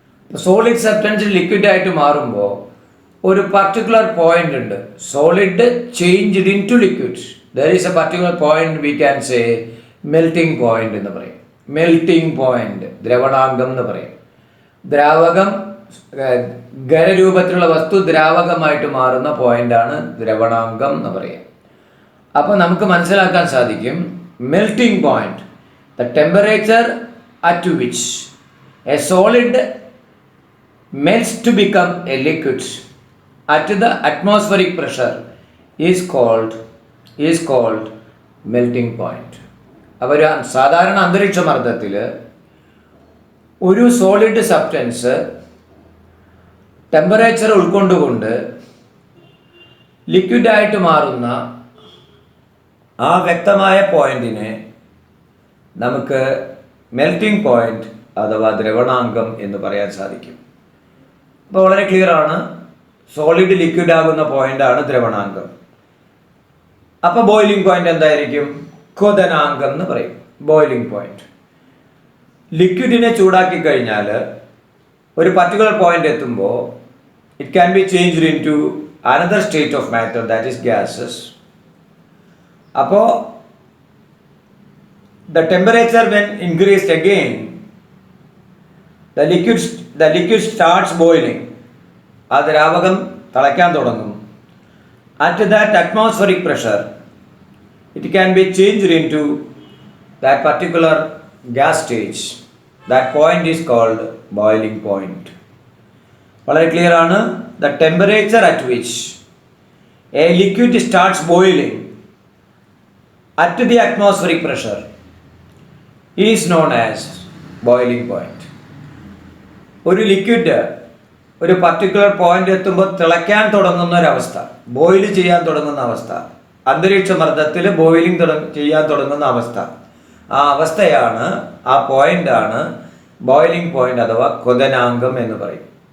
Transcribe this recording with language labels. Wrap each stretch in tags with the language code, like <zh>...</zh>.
<ml>Solid substance ലിക്വിഡായിട്ട് മാറുമ്പോൾ ഒരു particular point ഉണ്ട്,</ml> <en>Solid changed into liquid. There is a particular point we can say melting point</en> <ml>എന്ന് പറയും. Melting point, ദ്രവണാംഗം എന്ന് പറയും. ദ്രാവകം, ഖരരൂപത്തിലുള്ള വസ്തു ദ്രാവകമായിട്ട് മാറുന്ന പോയിന്റാണ് ദ്രവണാംഗം എന്ന് പറയുക. അപ്പോൾ നമുക്ക് മനസ്സിലാക്കാൻ സാധിക്കും,</ml> <en>Melting point, the temperature at which a solid melts to become a liquid at the atmospheric pressure is called melting point.</en> <ml>അപ്പോൾ ഒരു സാധാരണ അന്തരീക്ഷ മർദ്ദത്തിൽ ഒരു സോളിഡ് സബ്സ്റ്റൻസ് ടെമ്പറേച്ചർ ഉൾക്കൊണ്ടുകൊണ്ട് ലിക്വിഡായിട്ട് മാറുന്ന ആ വ്യക്തമായ പോയിന്റിനെ നമുക്ക് മെൽറ്റിംഗ് പോയിന്റ് അഥവാ ദ്രവണാംഗം എന്ന് പറയാൻ സാധിക്കും. അപ്പോൾ വളരെ ക്ലിയർ ആണ്, സോളിഡ് ലിക്വിഡ് ആകുന്ന പോയിന്റാണ് ദ്രവണാംഗം. അപ്പോൾ ബോയിലിംഗ് പോയിന്റ് എന്തായിരിക്കും? ക്വഥനാംഗം എന്ന് പറയും.</ml> <en>boiling point,</en> <ml>ലിക്വിഡിനെ ചൂടാക്കി കഴിഞ്ഞാൽ ഒരു പർട്ടിക്കുലർ പോയിന്റ് എത്തുമ്പോൾ</ml> <en>It can be changed into another state of matter, that is gases. അപ്പോൾ the temperature when increased again, the liquid starts boiling.</en> <ml>ആ ദ്രാവകം തിളയ്ക്കാൻ തുടങ്ങും.</ml> <en>At that atmospheric pressure, it can be changed into that particular gas stage. That point is called boiling point.</en> <ml>വളരെ clear ആണ്.</ml> <en>The temperature at which a liquid starts boiling at the atmospheric pressure is known as boiling point.</en> <ml>ഒരു liquid ഒരു particular point എത്തുമ്പോൾ തിളയ്ക്കാൻ തുടങ്ങുന്ന ഒരവസ്ഥ, boil ചെയ്യാൻ തുടങ്ങുന്ന അവസ്ഥ, അന്തരീക്ഷ മർദ്ദത്തിൽ ബോയിലിംഗ് ചെയ്യാൻ തുടങ്ങുന്ന അവസ്ഥ, ആ അവസ്ഥയാണ്, ആ പോയിന്റാണ് ബോയിലിംഗ് പോയിന്റ് അഥവാ ക്വഥനാംഗം എന്ന് പറയും.</ml>